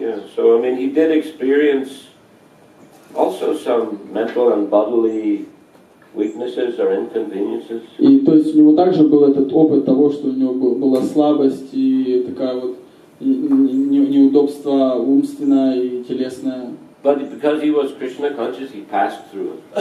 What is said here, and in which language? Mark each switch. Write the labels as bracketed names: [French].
[English] Yeah, so I mean he did experience also some mental and bodily weaknesses or inconveniences. [Russian] И то есть у него также был этот опыт того, что у него была слабость и такая неудобство умственное и телесное. [English] But because he was Krishna conscious, he passed through it.